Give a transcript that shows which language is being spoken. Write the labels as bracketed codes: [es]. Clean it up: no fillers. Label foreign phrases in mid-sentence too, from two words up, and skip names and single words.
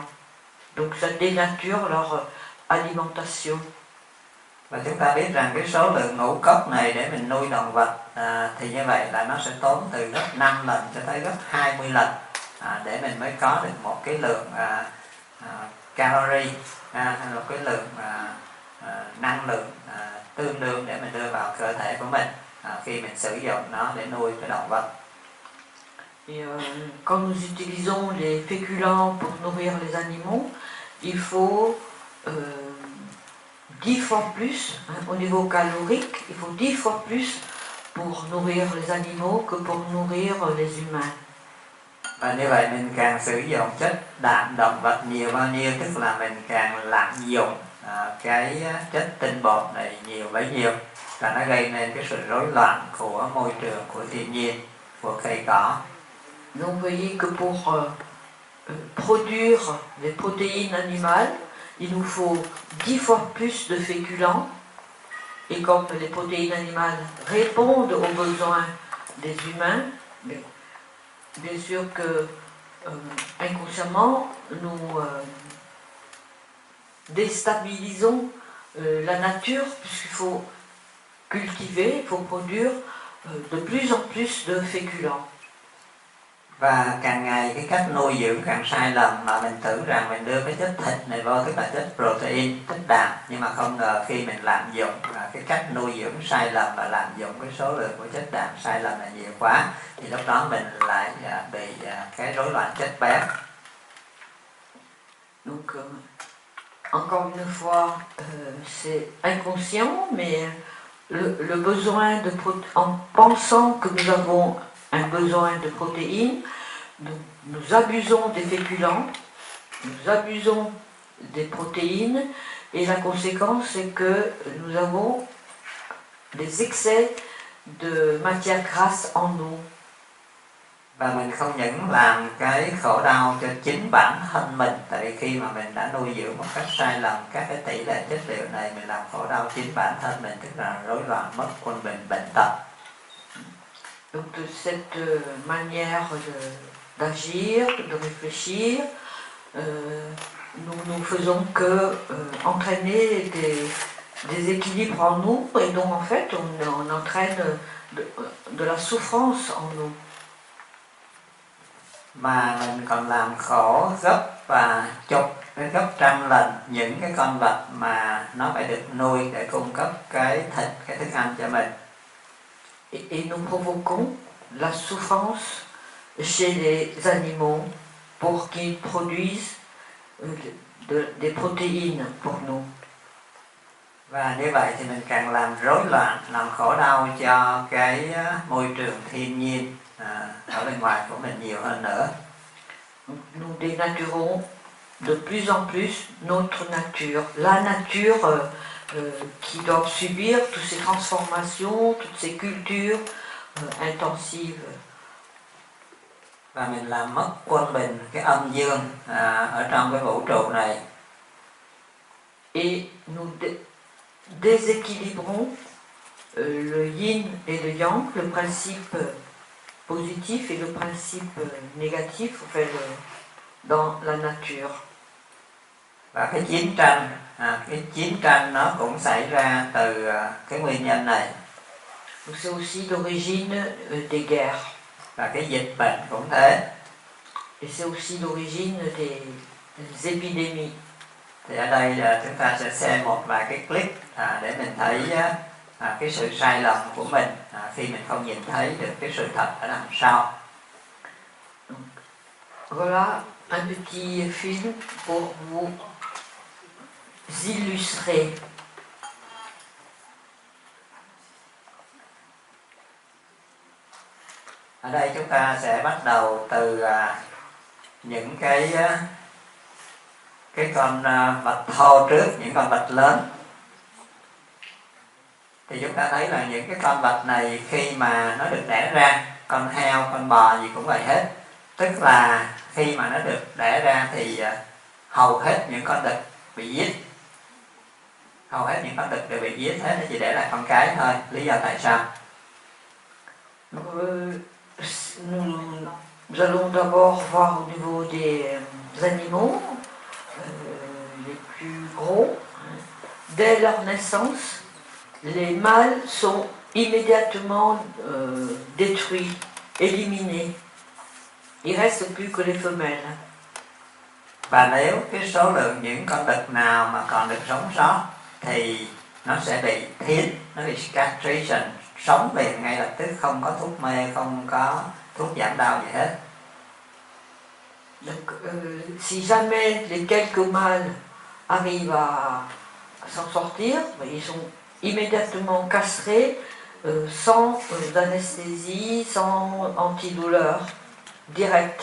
[fr] Donc ça dénature leur alimentation. [vi] Và chúng ta biết rằng cái số lượng ngũ cốc này để mình nuôi động vật thì như vậy là nó sẽ tốn từ gấp 5 lần cho tới gấp 20 lần để mình mới có được một cái lượng calorie hay một cái lượng năng lượng tương đương để mình đưa vào cơ thể của mình. khi mình sử dụng nó để nuôi cái động vật. [fr] Et quand nous utilisons les féculents pour nourrir les animaux, il faut 10 fois plus, au niveau calorique, il faut 10 fois plus pour nourrir les animaux que pour nourrir les humains. [vi] Và như vậy mình càng sử dụng chất đạm động vật nhiều bao nhiêu, tức là mình càng lạm dụng cái chất tinh bột này nhiều bấy nhiêu, và nó gây nên cái sự rối loạn của môi trường, của thiên nhiên, của cây cỏ. [fr] Donc vous voyez que pour produire des protéines animales, il nous faut 10 fois plus de féculents, et comme les protéines animales répondent aux besoins des humains, bien sûr que inconsciemment nous déstabilisons la nature, puisqu'il faut cultiver, il faut produire de plus en plus de féculents. [vi] Và càng ngày cái cách nuôi dưỡng càng sai lầm, mà mình tưởng rằng mình đưa cái chất thịt này vô, tức là chất protein, chất đạm, nhưng mà không ngờ khi mình lạm dụng cái cách nuôi dưỡng sai lầm và lạm dụng cái số lượng của chất đạm sai lầm là nhiều quá, thì lúc đó mình lại bị cái rối loạn chất béo. [fr] Donc encore une fois, c'est inconscient, mais le besoin de en pensant que nous avons un besoin de protéines, nous abusons des féculents, nous abusons des protéines, et la conséquence c'est que nous avons des excès de matière grasse en nous. [vi] Và mình không những làm cái khổ đau cho chính bản thân mình, tại vì khi mà mình đã nuôi dưỡng một cách sai lầm các cái tỷ lệ chất liệu này, mình làm khổ đau chính bản thân mình, tức là rối loạn mất quân bình, bệnh tật. [fr] Donc de cette manière d'agir, de réfléchir, nous faisons que entraîner des équilibres en nous, et donc en fait on entraîne de la souffrance en nous. [vi] Mà mình còn làm khổ gấp và chục đến gấp trăm lần những cái con vật mà nó phải được nuôi để cung cấp cái thịt, cái thức ăn cho mình. [fr] Et nous provoquons la souffrance chez les animaux pour qu'ils produisent des protéines pour nous. [vi] Và như vậy thì mình càng làm rối loạn, làm khổ đau cho cái môi trường thiên nhiên ở bên ngoài của mình nhiều hơn nữa. [fr] Nous dénaturons de plus en plus notre nature, la nature qui doit subir toutes ces transformations, toutes ces cultures intensives. [vi] Và mình làm mất quân bình, cái âm dương ở trong cái vũ trụ này. [fr] Et nous déséquilibrons le yin et le yang, le principe positif et le principe négatif dans la nature. [vi] Và cái chiến tranh nó cũng xảy ra từ cái nguyên nhân này. [fr] C'est aussi l'origine des guerres. [vi] Và cái dịch bệnh cũng thế. [fr] Et c'est aussi l'origine des épidémies. [vi] Thì ở đây chúng ta sẽ xem một vài cái clip để mình thấy cái sự sai lầm của mình khi mình không nhìn thấy được cái sự thật ở đằng sau. [fr] Voilà un petit film pour vous illustrer. [vi] Ở đây chúng ta sẽ bắt đầu từ những cái con vật thô trước, những con vật lớn. Thì chúng ta thấy là những cái con vật này khi mà nó được đẻ ra, con heo, con bò gì cũng vậy hết. Tức là khi mà nó được đẻ ra thì hầu hết những con đực bị giết. Hầu hết những con đực đều bị giết hết, nó chỉ để lại con cái thôi. Lý do tại sao? [fr] Nous allons d'abord voir au niveau des animaux les plus gros. Dès leur naissance, les mâles sont immédiatement détruits, éliminés. Il ne reste plus que les femelles. [vi] Và nếu cái số lượng những con đực nào mà còn được sống sót thì nó sẽ bị thiến, nó bị castration, sống liền ngay lập tức, không có thuốc mê, không có thuốc giảm đau gì hết. [fr] Donc, si jamais les quelques mâles arrivent à s'en sortir, ils sont immédiatement castrés sans anesthésie, sans antidouleur, direct.